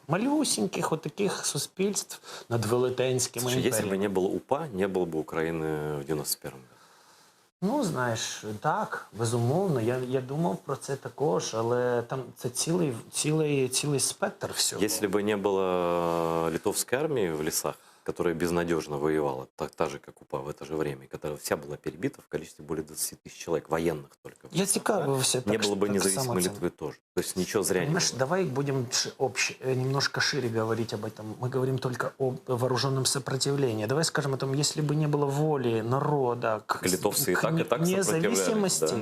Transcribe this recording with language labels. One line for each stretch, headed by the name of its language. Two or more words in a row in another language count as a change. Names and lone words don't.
Ukrainian: Малюсіньких отаких суспільств над велетенськими імперіями. Якщо б не було УПА, не було б України в 91-му. Ну, знаєш, так, безумовно. Я думав про це також, але там це цілий спектр всього. Якщо б не було литовської армії в лісах,
Russian: которая безнадежно воевала, так же, как УПА в это же время, которая вся была перебита в количестве более 20 тысяч человек, военных только.
Ukrainian: Я цікавився.
Russian: Не было бы независимой Литвы тоже. То есть ничего зря не было. Давай будем немножко шире говорить об этом. Мы говорим только о вооруженном сопротивлении. Давай скажем о том, если бы не было воли народа к независимости, да?